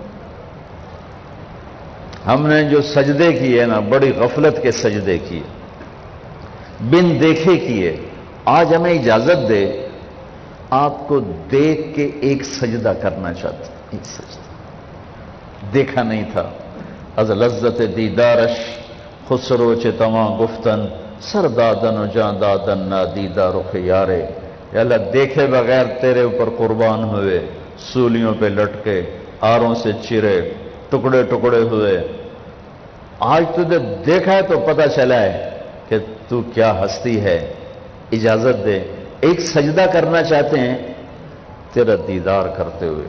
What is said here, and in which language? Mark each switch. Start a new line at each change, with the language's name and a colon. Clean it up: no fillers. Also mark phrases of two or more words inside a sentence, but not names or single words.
Urdu: ہم نے جو سجدے کیے نا بڑی غفلت کے سجدے کیے، بن دیکھے کیے، آج ہمیں اجازت دے آپ کو دیکھ کے ایک سجدہ کرنا چاہتے ہیں، ایک سجدہ دیکھا نہیں تھا۔
Persian: از لذت دیدارش خسرو چتواں گفتن سردادن و جاں دادن نادیدہ رخ یارے۔
Urdu: یا اللہ دیکھے بغیر تیرے اوپر قربان ہوئے، سولیوں پہ لٹکے، آروں سے چرے، ٹکڑے ٹکڑے ہوئے، آج تجھے دیکھا ہے تو پتہ چلا ہے کہ تو کیا ہستی ہے۔ اجازت دے ایک سجدہ کرنا چاہتے ہیں تیرا دیدار کرتے ہوئے۔